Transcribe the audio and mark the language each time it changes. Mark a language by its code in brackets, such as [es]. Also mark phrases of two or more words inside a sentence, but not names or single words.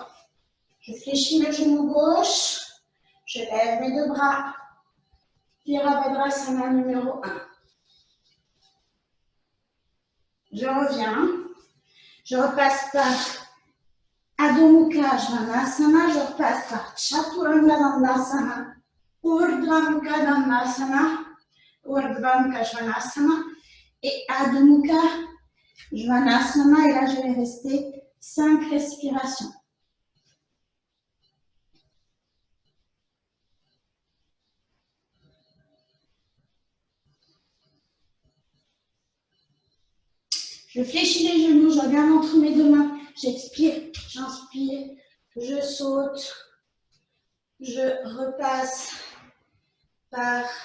[fr] Je fléchis le genou gauche, je lève mes deux bras. Virabhadrasana numéro 1. Je reviens, je repasse par Adho Mukha Svanasana, je repasse par Chaturanga Dandasana, Urdhva Mukha Dandasana, Urdhva Mukha Svanasana et Adho Mukha Svanasana. Et là, je vais rester 5 respirations. Je fléchis les genoux, je regarde entre mes deux mains, j'expire, j'inspire, je saute, je repasse par,